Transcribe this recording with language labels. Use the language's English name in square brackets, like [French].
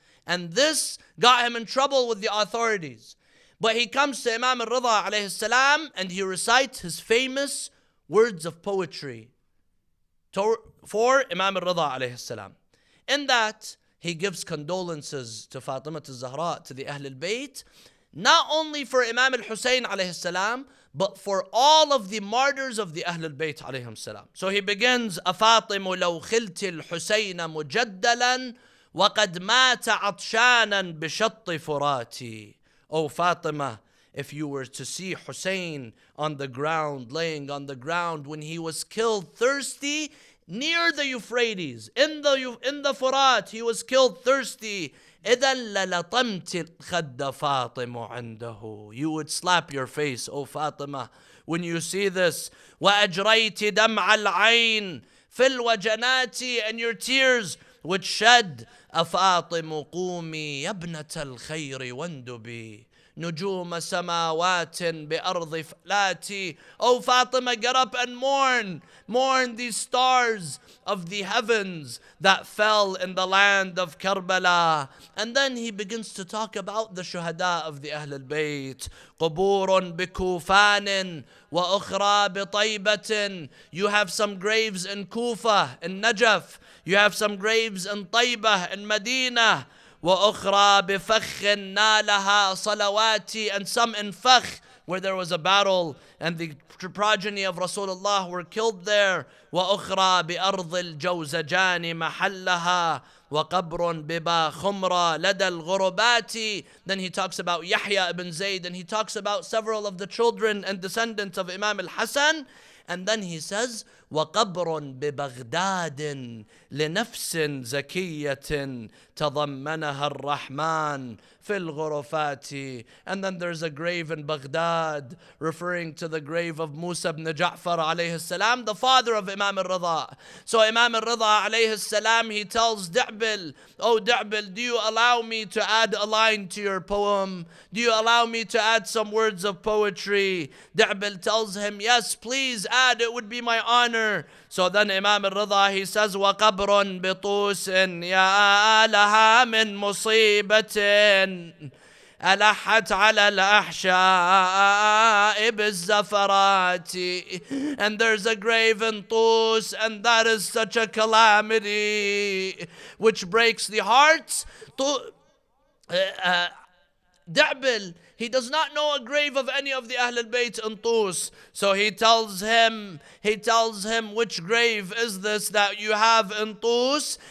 [English] And this got him in trouble with the authorities. But he comes to Imam al-Rida alayhi salam and he recites his famous words of poetry for Imam al-Rida alayhi salam. In that, he gives condolences to Fatima al-Zahra, to the Ahl al-Bayt, not only for Imam al-Hussein alayhi salam, but for all of the martyrs of the Ahl al-Bayt alayhim salam. So he begins, [Arabic] أَفَاطِمُ لَوْ خِلْتِ الْحُسَيْنَ مُجَدَّلًا وَقَدْ مَاتَ عَطْشَانًا بِشَطِّ فُرَاتِ. [English] O Fatima, if you were to see Hussein on the ground, laying on the ground when he was killed thirsty near the Euphrates, in the Furat, he was killed thirsty. [Arabic] إِذَا لَلَطَمْتِ الْخَدَّ فَاطِمُ عِنْدَهُ. [English] You would slap your face, O Fatima, when you see this. [Arabic] وَأَجْرَيْتِ دَمْعَ الْعَيْنِ فِي الْوَجَنَاتِ. [English] And your tears would shed. [Arabic] أَفَاطِمُ قُومِي يَبْنَةَ الْخَيْرِ وَانْدُبِي نجوم سماوات بأرض فلاتي. [English] Oh Fatima, get up and mourn. Mourn these stars of the heavens that fell in the land of Karbala. And then he begins to talk about the shuhada of the Ahl al-Bayt. [Arabic] قبور بكوفان وأخرى بطيبة. [English] You have some graves in Kufa, in Najaf. You have some graves in Taybah, in Medina. [Arabic] وأخرى بفخ نالها صلواتي. [English] And some in Fakh, where there was a battle and the progeny of Rasulullah were killed there. [Arabic] وأخرى بأرض الجوزجان محلها وقبر ببا خمرة لدى الغربات. [English] Then he talks about Yahya ibn Zayd, and he talks about several of the children and descendants of Imam al-Hasan. And then he says, [Arabic] وَقَبْرٌ بِبَغْدَادٍ لِنَفْسٍ زَكِيَّةٍ تَضَمَّنَهَا الرَّحْمَنِ فِي الْغُرُفَاتِ. [English] And then there's a grave in Baghdad, referring to the grave of Musa ibn Ja'far alayhi salam, the father of Imam al-Rida. So Imam al-Rida alayhi salam, he tells Da'bil, oh Da'bil, do you allow me to add a line to your poem? Do you allow me to add some words of poetry? Da'bil tells him, yes, please add, it would be my honor. So then Imam al-Rida, he says, [Arabic] وَقَبْرٌ بِطُوسٍ يَا لَهَا مِن مُصِيبَةٍ ألحت على الأحشاء بالزفرات. [English] And there's a grave in Tus, and that is such a calamity which breaks the hearts. Da'bil, he does not know a grave of any of the Ahl al-Bayt in Tus. So he tells him, which grave is this that you have in Tus?